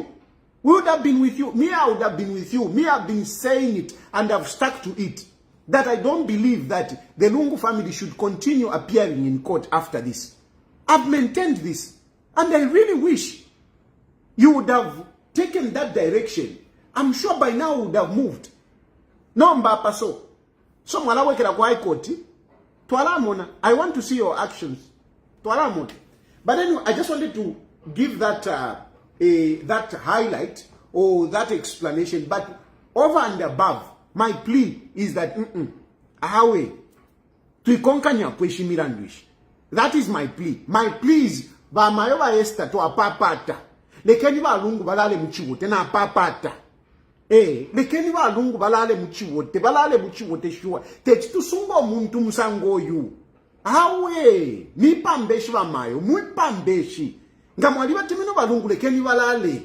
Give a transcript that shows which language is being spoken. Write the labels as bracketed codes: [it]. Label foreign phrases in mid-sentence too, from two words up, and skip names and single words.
[en] We would have been with you. Me, I would have been with you. Me, I've been saying it and I've stuck to it. That I don't believe that the Lungu family should continue appearing in court after this. I've maintained this. And I really wish you would have taken that direction. I'm sure by now would have moved. [bem] No mbapa so. So mwala wekera kwa High Court. Tualamona. [en] I want to see your actions. [bem] Tualamona. [en] But anyway, I just wanted to give that that highlight or that explanation. But over and above, my plea is that that is my plea. My plea is [bem] ba mayoba Esther to apapata. Lekeni ba lungu balale muchiwote na apapata. Lekeni ba lungu balale muchiwote sure. Techitu sungo muntu musango yu. Awe, mi pambeshi ba mayo, mui pambeshi. Ngamwali batemeno balungu lekeni balale.